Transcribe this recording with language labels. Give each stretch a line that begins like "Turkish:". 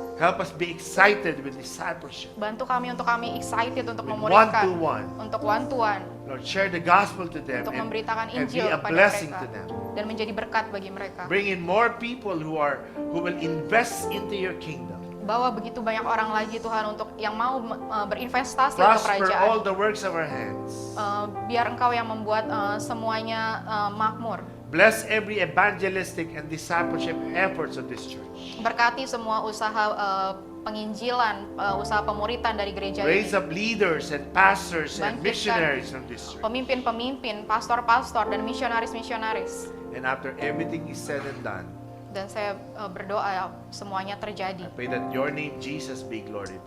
English: Help us be excited with discipleship.
Indonesian: Bantu kami untuk kami excited untuk
English: With
Indonesian: memuridkan,
English: one-to-one.
Indonesian: untuk one-to-one,
English: Lord, share the gospel to them
Indonesian: untuk
English: and
Indonesian: memberitakan
English: be
Indonesian: Injil
English: a
Indonesian: kepada
English: blessing
Indonesian: mereka
English: to them.
Indonesian: dan menjadi berkat bagi mereka.
English: Bring in more people who will invest into your kingdom.
Indonesian: Bawa begitu banyak orang lagi Tuhan untuk yang mau berinvestasi untuk
English: Prosper
Indonesian: kerajaan.
English: all the works of our hands.
Indonesian: Biar Engkau yang membuat semuanya makmur.
English: Bless every evangelistic and discipleship efforts of this church.
Indonesian: Berkati semua usaha penginjilan, usaha pemuritan dari gereja
English: Raise
Indonesian: ini.
English: up leaders and pastors and
Indonesian: Bangkitkan
English: missionaries from this church.
Indonesian: Pemimpin-pemimpin, pastor-pastor, dan misionaris-misionaris.
English: And after everything is said and done,
Indonesian: Dan saya berdoa semuanya terjadi.
English: I pray that your name, Jesus, be glorified.